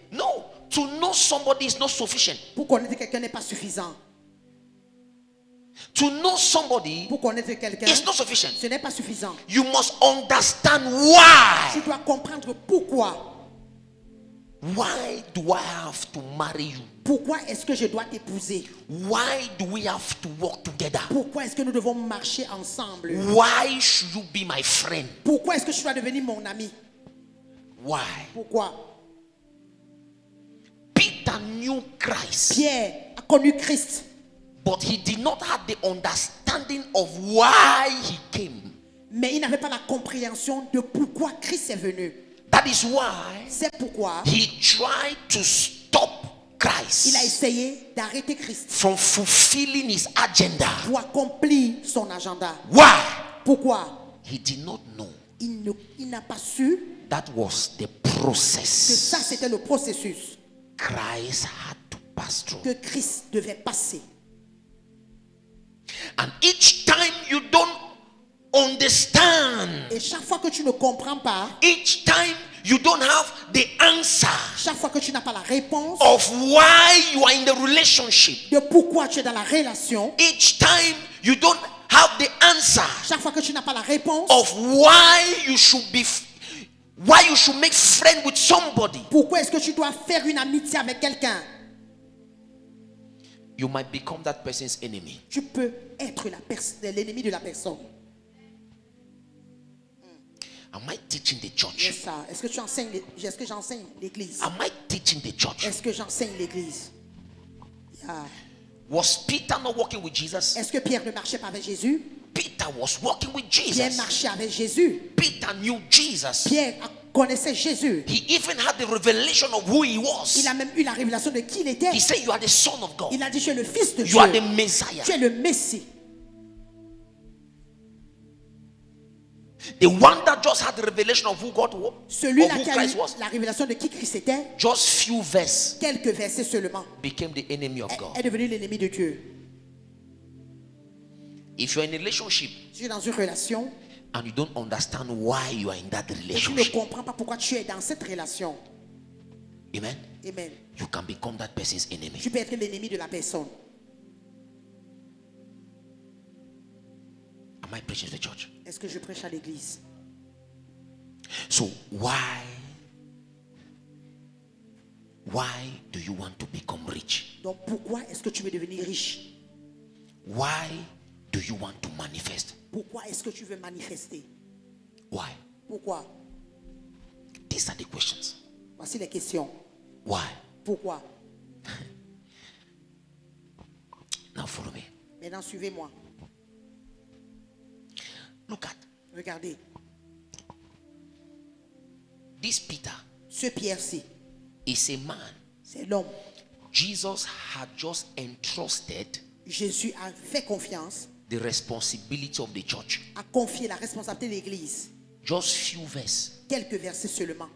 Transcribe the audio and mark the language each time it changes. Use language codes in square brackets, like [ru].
[en] No, to know somebody is not sufficient. [fr] Pour connaître quelqu'un n'est pas suffisant. [en] To know somebody [fr] Pour connaître quelqu'un, [en] is not sufficient. [fr] ce n'est pas suffisant. [en] You must understand why. [fr] Tu dois comprendre pourquoi. [en] Why do I have to marry you? [fr] Pourquoi est-ce que je dois t'épouser? [en] Why do we have to work together? [fr] Pourquoi est-ce que nous devons marcher ensemble? [en] Why should you be my friend? [fr] Pourquoi est-ce que tu dois devenir mon ami? [en] Why? [fr] Pourquoi? [en] Peter knew Christ, [fr] Pierre a connu Christ, [en] but he did not have the understanding of why he came. [fr] mais il n'avait pas la compréhension de pourquoi Christ est venu. [en] That is why [fr] C'est pourquoi [en] he tried to stop [fr] il a [en] Christ [fr] essayé d'arrêter Christ [en] from fulfilling his agenda. [fr] pour accomplir son agenda. [en] Why? [fr] Pourquoi? [en] He did not know [fr] Il n'a pas su [en] that was the [fr] que [en] process [fr] ça c'était le processus [en] Christ had to pass through. [fr] que Christ devait passer. [en] And each time you don't understand, [fr] Et chaque fois que tu ne comprends pas, [en] each time you don't have the answer [fr] chaque fois que tu n'as pas la réponse [en] of why you are in the relationship, [fr] de pourquoi tu es dans la relation, [en] each time you don't have the answer [fr] chaque fois que tu n'as pas la réponse [en] of why you should make friend with somebody, [fr] pourquoi est-ce que tu dois faire une amitié avec quelqu'un, [en] you might become that person's enemy. [fr] tu peux être l'ennemi de la personne. [en] Am I teaching the church? [fr] C'est ça. Est-ce que j'enseigne l'église? [en] Am I teaching the church? [fr] Est-ce que j'enseigne l'église? [en] Yeah. Was Peter not walking with Jesus? [fr] Est-ce que Pierre ne marchait pas avec Jésus? [en] Peter was walking with [fr] Pierre [en] Jesus. [fr] marchait avec Jésus. [en] Peter knew Jesus. [fr] Pierre connaissait Jésus. [en] He even had the revelation of who he [fr] Il [en] was. [fr] a même eu la révélation de qui il était. [en] He said, you are the son of God. [fr] Il a dit, tu es le fils de [en] You are the [fr] Dieu. [en] Messiah. [fr] Tu es le Messie. [en] The one that just had the revelation of who God was, of [fr] Celui-là [en] who [fr] qui a [en] Christ [fr] eu [en] was, [fr] la révélation de qui Christ était, [en] just few verses [fr] quelques versets seulement, [en] became the enemy of God. [fr] est devenu l'ennemi de Dieu. [en] If you're in a relationship [fr] Si tu es dans une relation [en] and you don't understand why you are in that [fr] et tu ne [en] relationship, [fr] comprends pas pourquoi tu es dans cette relation, [en] amen, [fr] amen, [en] you can become that person's enemy. [fr] tu peux être l'ennemi de la personne. [en] Am I preaching to the church? [fr] Est-ce que je prêche à l'église? [en] So why do you want to become rich? [fr] Donc pourquoi est-ce que tu veux devenir riche? [en] Why do you want to manifest? [fr] Pourquoi est-ce que tu veux manifester? [en] Why? [fr] Pourquoi? [en] These are the questions. [fr] Voici les questions. [en] Why? [fr] Pourquoi? [en] Now follow me. [fr] Maintenant, suivez-moi. [en] Look at [fr] Regardez. [en] this Peter. [fr] Ce Pierre-ci, [en] Is a man [fr] c'est l'homme. [en] Jesus had just entrusted [fr] Jésus a fait confiance, [en] the responsibility of the church. [fr] a confié la responsabilité de l'église. [en] Just few verses. [fr] Quelques versets seulement.